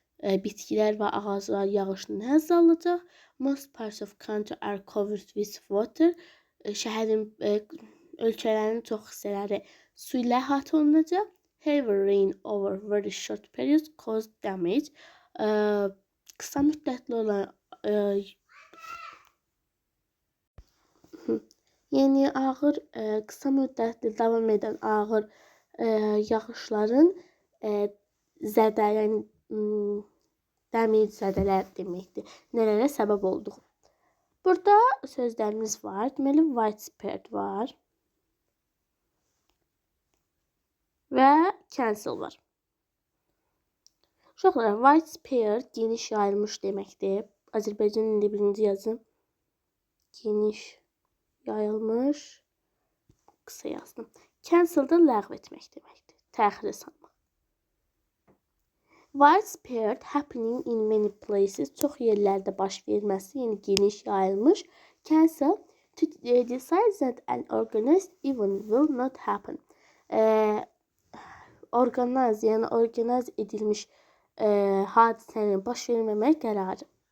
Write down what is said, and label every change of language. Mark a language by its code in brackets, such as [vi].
[az] Bitkilər və ağaclar yağışdan həzz alacaq. [en] Most parts of country are covered with water. [az] Şəhərin, ölkələrin çox hissələri su ilə əhatə olunacaq. [en] Heavy rain over very short periods cause damage. [az] Qısa müddətli olan yəni ağır, qısa müddətli davam edən ağır yağışların zədə, yəni damage zədələr deməkdir. Nələrə səbəb olduq. Burada sözlərimiz var. Deməli, widespread var. Və cancel var. Uşaqlar, widespread geniş yayılmış deməkdir. Azərbaycan dilində birinci yazım. Geniş yayılmış. Qısa yazdım. Cancel da ləğv etmək deməkdir. Təxirə salmaq. [en] Widespread happening in many places. [az] Çox yerlərdə baş verməsi, yəni geniş yayılmış. [en] Cancel to decide that an organized event will not happen. [az] Organize edilmiş hadisənin baş verməmək qərarı.